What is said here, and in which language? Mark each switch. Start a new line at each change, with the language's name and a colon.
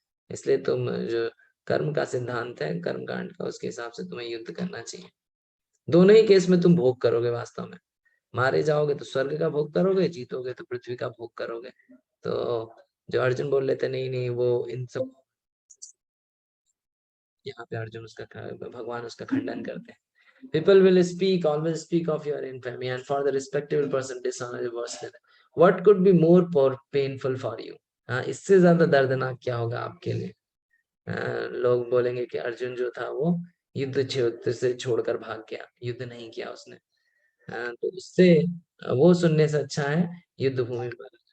Hindi: इसलिए तुम जो कर्म का सिद्धांत है कर्म कांड का, उसके हिसाब से तुम्हें युद्ध करना चाहिए। दोनों ही केस में तुम भोग करोगे, वास्तव में मारे जाओगे तो स्वर्ग का भोग करोगे, जीतोगे तो पृथ्वी का भोग करोगे। तो जो अर्जुन बोल लेते नहीं नहीं वो इन सब, यहाँ पे अर्जुन उसका भगवान उसका खंडन करते हैं।
English: People will always speak of your infamy, and for the respectable person dishonor is worse than that. What could be more painful for you?
Hindi: इससे ज्यादा दर्दनाक क्या होगा आपके लिए? लोग बोलेंगे कि अर्जुन जो था वो युद्ध से छोड़कर भाग गया, युद्ध नहीं किया उसने। तो उससे वो सुनने से अच्छा है युद्ध भूमि पर।